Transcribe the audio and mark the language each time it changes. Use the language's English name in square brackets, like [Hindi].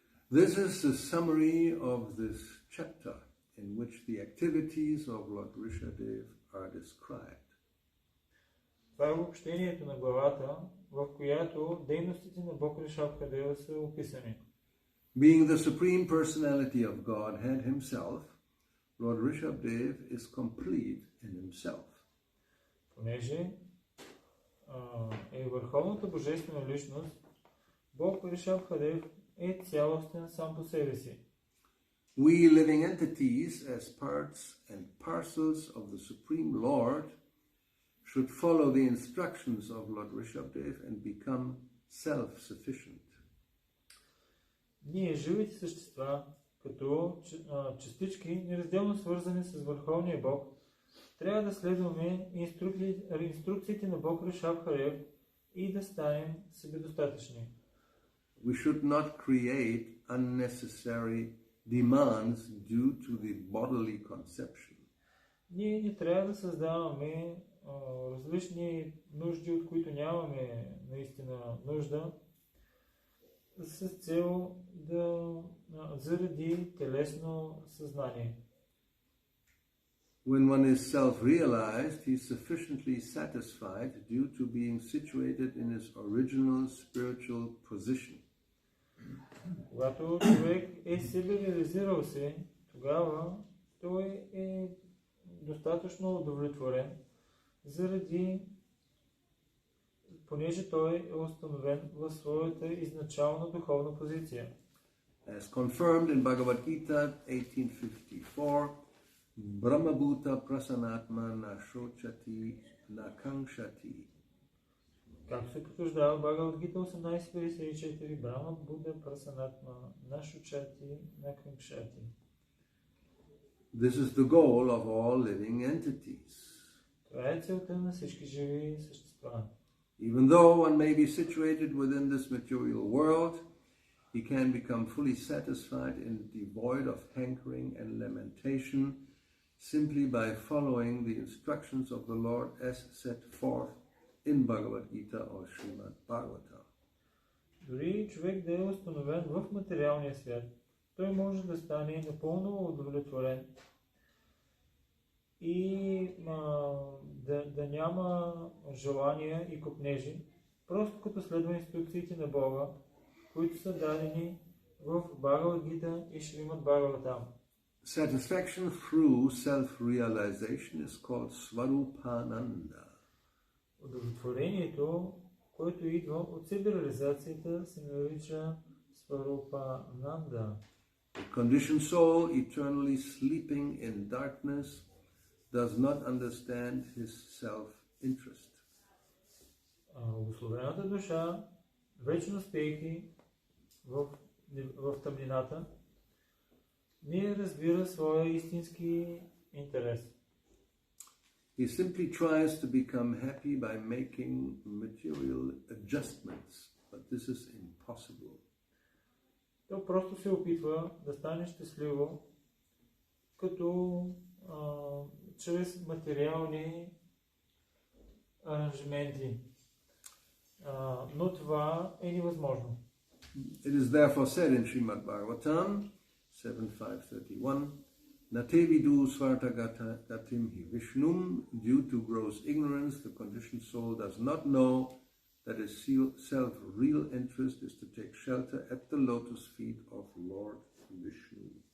[English] This is the summary of this chapter in which the activities of Lord Rishabdev are described. [Bulgarian] Това е обобщението на главата, в която дейностите на Бог Ришабхадева са описани. [English] Being the Supreme Personality of Godhead himself, Lord Rishabdev is complete in himself. [Bulgarian] Понеже е върховната божествена личност, Бог Ришабхадев е цялостен сам по себе си. [English] We living entities as parts and parcels of the Supreme Lord should follow the instructions of Lord Rishabdev and become self-sufficient. [Bulgarian] Ние, живите същества, като частички, неразделно свързани с Върховния Бог, трябва да следваме инструкциите на Бог Ришабхадев и да станем себедостатъчни. [English] We should not create unnecessary demands due to the bodily conception. [Bulgarian] Ние не трябва да създаваме различни нужди, от които нямаме наистина нужда, с цел заради телесно съзнание. [English] When one is self-realized, he is sufficiently satisfied due to being situated in his original spiritual position. [Bulgarian] Когато човек е себе реализирал се, тогава той е достатъчно удовлетворен, понеже той е установен в своята изначална духовна позиция. [English] As confirmed in Bhagavad Gita 1854, [Sanskrit] Brahmabhuta prasanatma na shochati na kankshati. [Bulgarian] Както се потвърждава в Бхагавад Гита 18.54, [Sanskrit] Брахма Буда Прасанатма на Шучати на Канкшати. [English] This is the goal of all living entities. [Bulgarian] Това е целта на всички живи същества. [English] Even though one may be situated within this material world, he can become fully satisfied and devoid of hankering and lamentation simply by following the instructions of the Lord as set forth in Bhagavad Gita or Srimad Bhagavatam. [Bulgarian] Дори човек да е установен в материалния свят, той може да стане напълно удовлетворен и да няма желания и копнежи, просто като следва инструкциите на Бога, които са дадени в Бхагавад Гита и Шримад Бхагаватам. [English] Satisfaction through self-realization is called Svarupananda. [Bulgarian] Удовлетворението, което идва от себереализацията, се нарича Сварупананда. [English] The conditioned soul, eternally sleeping in darkness, does not understand his self-interest. [Bulgarian] Благословената душа, вечно спейки в тъмнината, не разбира своя истински интерес. He simply tries to become happy by making material adjustments, but this is impossible. То просто се опитва да стане щастливо, като чрез материални аранжименти. Но това е невъзможно. [English] It is therefore said in Srimad Bhagavatam 7.5.31, [Sanskrit] Nate vidu svartagatim hi Vishnum, [English] due to gross ignorance, the conditioned soul does not know that his self-real interest is to take shelter at the lotus feet of Lord Vishnu.